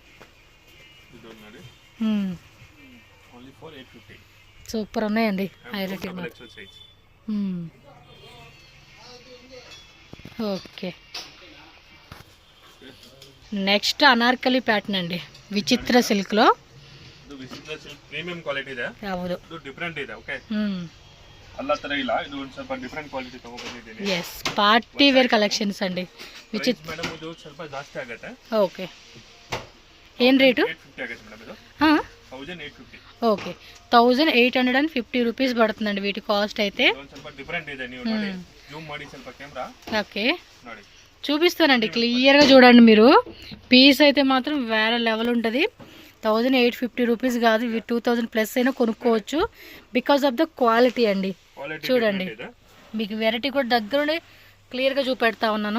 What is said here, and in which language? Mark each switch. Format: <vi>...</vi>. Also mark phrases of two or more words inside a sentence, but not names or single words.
<te>సూపర్ ఉన్నాయండి, హైలైట్. ఓకే, నెక్స్ట్ అనార్కలి ప్యాటర్న్ అండి, విచిత్ర సిల్క్లో.</te> <en>premium quality</en> <kn>ಇದೆ, ಹೌದು. ಇದು ಡಿಫರೆಂಟ್ ಇದೆ. ಓಕೆ, ಅಲ್ಲ ತರ ಇಲ್ಲ, ಇದು ಒಂದು ಸ್ವಲ್ಪ</kn> <en>different quality</en> <kn>ತಗೊಂಡ್ಬಂದಿದ್ದೀನಿ.</kn> <en>yes, party wear collections ಅಂడి.</en> <kn>ವಿಚಿತ್ರ ಮೇಡಮ್, ಇದು ಸ್ವಲ್ಪ ಜಾಸ್ತಿ ಆಗುತ್ತೆ. ಓಕೆ, ಏನು ರೇಟು? 850 ಆಗುತ್ತೆ ಮೇಡಮ್. ಇದು 1850.</kn> <te>ఓకే, 1850 రూపీస్ పడుతుందండి వీటి కాస్ట్ అయితే.</te> <kn>ಸ್ವಲ್ಪ ಡಿಫರೆಂಟ್ ಇದೆ, ನೀವು ನೋಡಿ ಜೂಮ್ ಮಾಡಿ ಸ್ವಲ್ಪ కెమెరా. ఓకే, ನೋಡಿ</kn> <te>చూపిస్తానండి, క్లియర్గా చూడండి మీరు. పీస్ అయితే మాత్రం వేరే లెవెల్ ఉంటుంది. 1850 రూపీస్ కాదు, ఇవి 2000 ప్లస్ అయినా కొనుక్కోవచ్చు</te> <en>because of the quality</en> <te>అండి. చూడండి, మీకు వెరైటీ కూడా దగ్గరుండి క్లియర్గా చూపెడతా ఉన్నాను.</te>